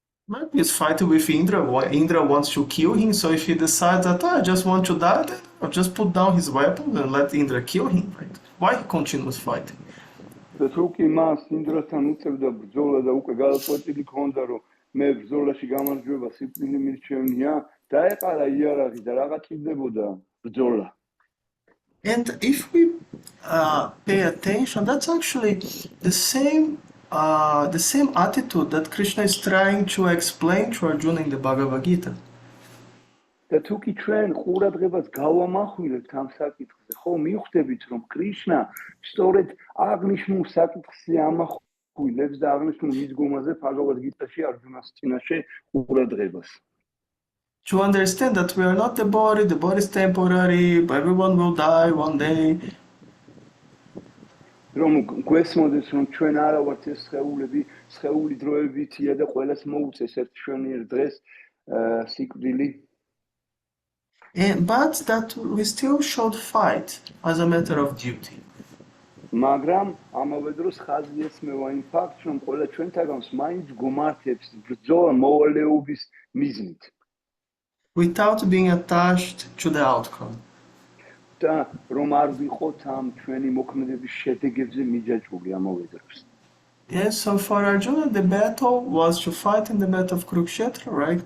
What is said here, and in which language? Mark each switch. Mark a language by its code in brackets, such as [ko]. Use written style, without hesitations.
[en] Maybe he's fighting with Indra. Indra wants to kill him, so if he decides that I just want to die, then I'll just put down his weapons and let Indra kill him, right? Why he continues fighting? [ka] თუ კი მას ინდრასთან უწევდა ბრძოლა და უკვე გადაწყვეტილი ქონდა, რომ მე ბრძოლაში გამარჯვება სიკვდილი მირჩევნია, დაეყარა იარაღი და რაღაც ჭირდებოდა ბრძოლა. [en] And if we pay attention, that's actually the same attitude that Krishna is trying to explain to Arjuna in the Bhagavad Gita. [ka] და თუ კი ჩვენ ყურადღებას გავამახვილებთ ამ საკითხზე, ხო, მივხვდებით, რომ კრიშნა სწორედ აღნიშნულ საკითხზე ამახვილებს და აღნიშნულ მიდგომაზე Bhagavad Gita-ში არჯუნას წინაშე ყურადღებას. [en] To understand that we are not the body is temporary, everyone will die one day. [ka] რომ გვესმოდეს, რომ ჩვენ არა ვართ ეს სხეულები, სხეული დროებითია და ყველას მოუწეს ერთ შვენიერ დღეს სიკვდილი. [en] But that we still should fight as a matter of duty. [ka] მაგრამ ამავე დროს ხაზი ესმევა იმ ფაქტს, რომ ყველა ჩვენთაგანს მაინც გომართებს ბრძოლა მოვალეობის მიზნით. [en] Without being attached to the outcome. [ka] და რომ არ ვიყოთ ამ ჩვენი მოქმედების შედეგებზე მიჯაჭვული ამავე დროს. [en] Yes, so for Arjuna the battle was to fight in the battle of Kurukshetra, right?